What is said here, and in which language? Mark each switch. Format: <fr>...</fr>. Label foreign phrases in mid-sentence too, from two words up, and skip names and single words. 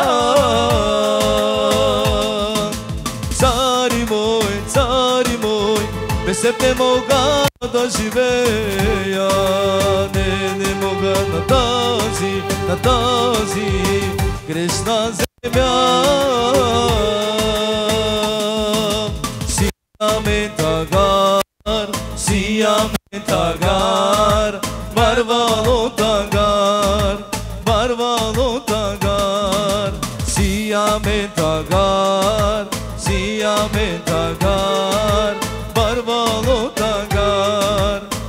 <bg>Царю мой, без Теб не мога да живея. Не мога на тази грешна земя.</bg> <rom>Сияме тагар, барвало тагар, сияме тагар, барвало тагар.</rom>